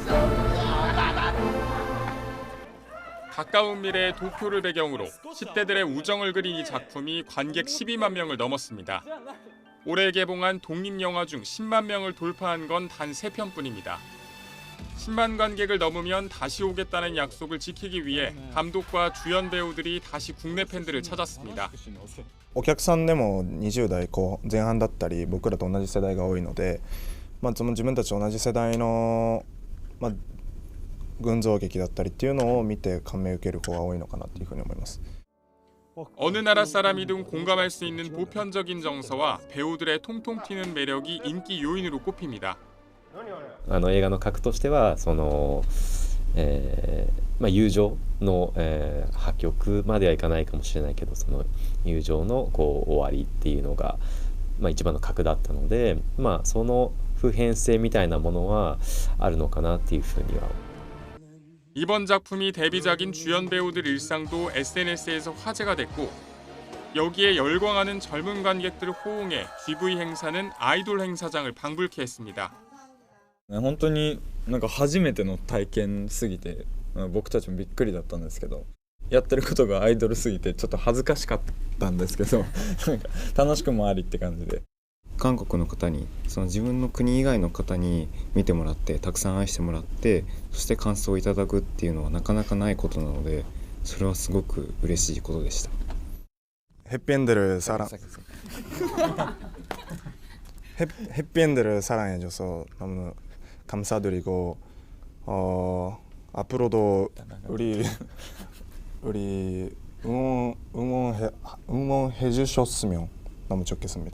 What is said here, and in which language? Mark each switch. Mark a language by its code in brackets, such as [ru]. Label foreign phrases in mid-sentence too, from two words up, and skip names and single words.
[ko] 가까운 미래의 도쿄를 배경으로 10대들의 우정을 그린 이 작품이 관객 12만 명을 넘었습니다. 올해 개봉한 독립영화 중 10만 명을 돌파한 건 단 3편뿐입니다. 10만 관객을 넘으면 다시 오겠다는 약속을 지키기 위해 감독과 주연 배우들이 다시 국내 팬들을 찾았습니다. [ja] お客さんでも20代前半だったり僕らと同じ世代が多いので、その自分たちと同じ世代の群像劇だったりっていうのを見て感銘を受ける子が多いのかなというふうに思います。 [ko] 어느 나라 사람이든 공감할 수 있는 보편적인 정서와 배우들의 통통 튀는 매력이 인기 요인으로 꼽힙니다. [ja] 映画の核としてはその、友情の、破局まではいかないかもしれないけど、その友情の終わりっていうのが、一番の核だったので、その普遍性みたいなものはあるのかなっていうふうには。 [ko] 이번 작품이 데뷔작인 주연 배우들 일상도 SNS에서 화제가 됐고 여기에 열광하는 젊은 관객들을 호응해 GV 행사는 아이돌 행사장을 방불케 했습니다. [ja] 本当になんか初めての体験すぎて僕たちもびっくりだったんですけど、やってることがアイドルすぎてちょっと恥ずかしかったんですけど、なんか楽しくもありって感じで。韓国の方にその自分の国以外の方に見てもらってたくさん愛してもらってそして感想をいただくっていうのはなかなかないことなのでそれはすごく嬉しいことでした。 [ko] 해피엔드를 사랑해줘서 너무 감사드리고 앞으로도 우리 응원해 주셨으면 너무 좋겠습니다.